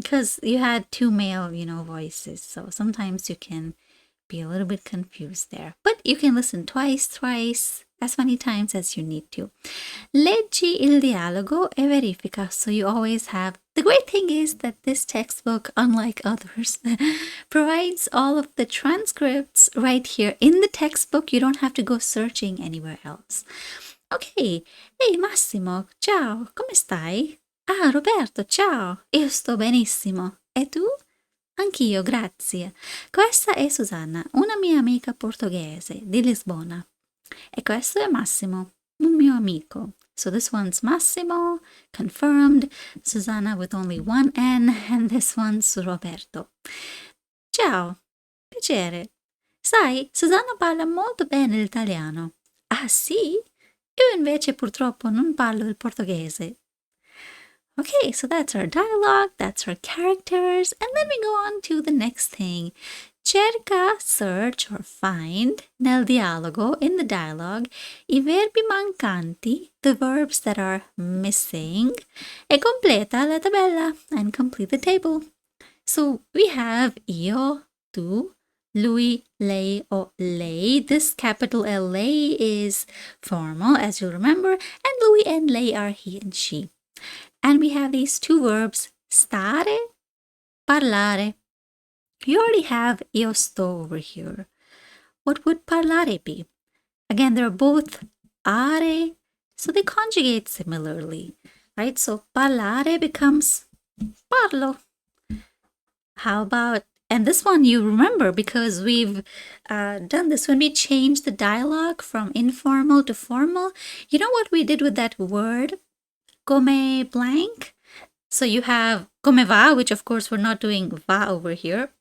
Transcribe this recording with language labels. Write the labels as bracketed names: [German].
[English] Because you had two male, voices. So sometimes you can be a little bit confused there. But you can listen twice, thrice, as many times as you need to. [Italian] Leggi il dialogo e verifica. [English] So you always have. The great thing is that this textbook, unlike others, provides all of the transcripts right here in the textbook. You don't have to go searching anywhere else. Ok. [Italian] Ehi Massimo, ciao, come stai? Ah, Roberto, ciao. Io sto benissimo. E tu? Anch'io, grazie. Questa è Susanna, una mia amica portoghese di Lisbona. E questo è Massimo, un mio amico. [English] So this one's Massimo, confirmed. Susanna with only one N, and this one's Roberto. [Italian] Ciao, piacere. Sai, Susanna parla molto bene l'italiano. Ah sì? Io invece purtroppo non parlo il portoghese. [English] Okay, so that's our dialogue, that's our characters, and then we go on to the next thing. [Italian] Cerca, [English] search, or find, [Italian] nel dialogo, [English] in the dialogue, [Italian] I verbi mancanti, [English] the verbs that are missing, [Italian] e completa la tabella, [English] and complete the table. So we have io, tu, lui, lei, or lei. This capital L, lei, is formal, as you'll remember, and lui and lei are he and she. And we have these two verbs, stare, parlare. You already have io sto over here. What would parlare be? Again, they're both are, so they conjugate similarly, right? So parlare becomes parlo. How about, and this one you remember because we've done this when we changed the dialogue from informal to formal. You know what we did with that word? Come blank. So you have come va, which of course we're not doing va over here.